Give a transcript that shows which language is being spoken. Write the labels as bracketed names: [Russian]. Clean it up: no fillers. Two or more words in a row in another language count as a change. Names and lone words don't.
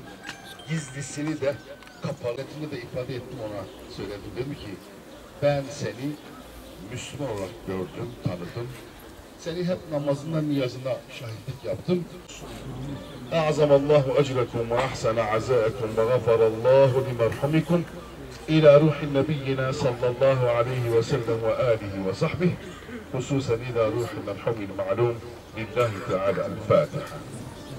[Turkish] Gizlisini de kapalısını da ifade ettim, ona söyledim. Dedim ki ben seni Müslüman olarak gördüm, tanıdım. Seni hep namazında, niyazına şahitlik yaptım. [Arabic] أعظم الله أجركم وأحسن عزاءكم وغفر الله لمرحومكم. إلى روح نبينا صلى الله عليه وسلم وآله وصحبه خصوصا إلى روح المرحوم المعلوم لله تعالى الفاتحة.